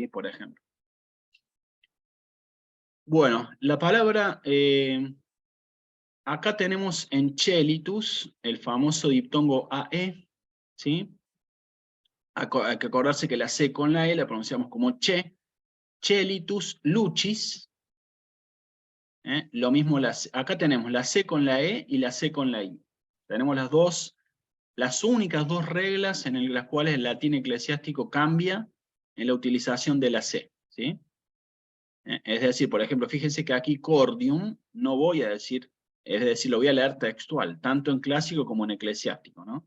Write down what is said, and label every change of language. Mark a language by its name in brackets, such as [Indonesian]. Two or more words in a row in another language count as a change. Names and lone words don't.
[Spanish] Por ejemplo. Bueno, la palabra, acá tenemos en chelitus el famoso diptongo AE, ¿sí? Hay que acordarse que la C con la E la pronunciamos como che, [Latin] chelitus lucis, [Spanish] lo mismo, acá tenemos la C con la E y la C con la I. Tenemos las únicas dos reglas en las cuales el latín eclesiástico cambia en la utilización de la C, ¿sí? Es decir, por ejemplo, fíjense que aquí cordium no voy a decir, es decir, lo voy a leer textual, tanto en clásico como en eclesiástico, ¿no?